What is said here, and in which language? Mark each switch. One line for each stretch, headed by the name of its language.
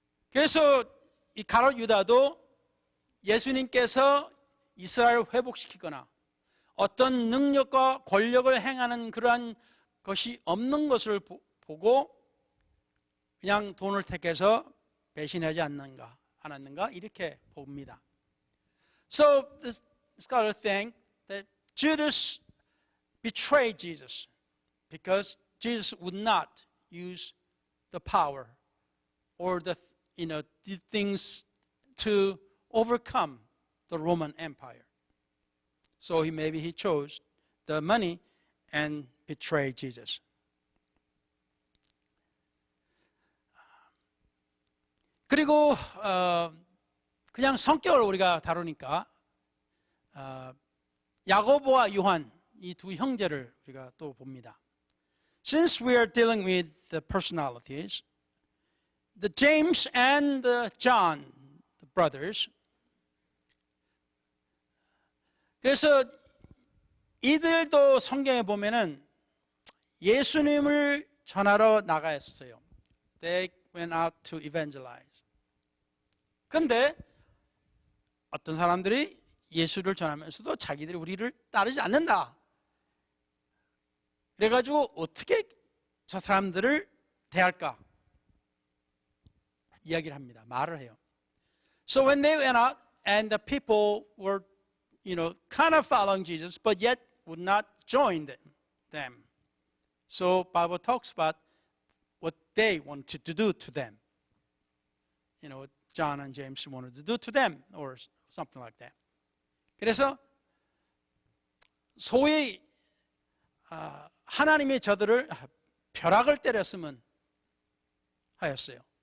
Korean: 그래서 이 가룟 유다도 예수님께서 이스라엘을 회복시키거나 어떤 능력과 권력을 행하는 그러한 것이 없는 것을 보고 그냥 돈을 택해서 배신하지 않았는가 이렇게 봅니다.
English: So the scholars think that Judas betrayed Jesus because Jesus would not use the power or the things to overcome the Roman Empire. So maybe he chose the money and betrayed Jesus.
Korean: 그리고 그냥 성격을 우리가 다루니까 야고보와 요한 이 두 형제를 우리가 또 봅니다.
English: Since we are dealing with the personalities, the James and the John, the brothers.
Korean: 그래서 이들도 성경에 보면은 예수님을 전하러 나가였어요.
English: They went out to evangelize.
Korean: 근데 어떤 사람들이 예수를 전하면서도 자기들이 우리를 따르지 않는다. 그래가지고 어떻게 저 사람들을 대할까? 이야기를 합니다. 말을 해요.
English: So when they went out and the people were, kind of following Jesus, but yet would not join them. So Bible talks about what they wanted to do to them. What John and James wanted to do to them, or something like that.
Korean: 그래서 소위 하나님의 저들을 벼락을 때렸으면 하였어요.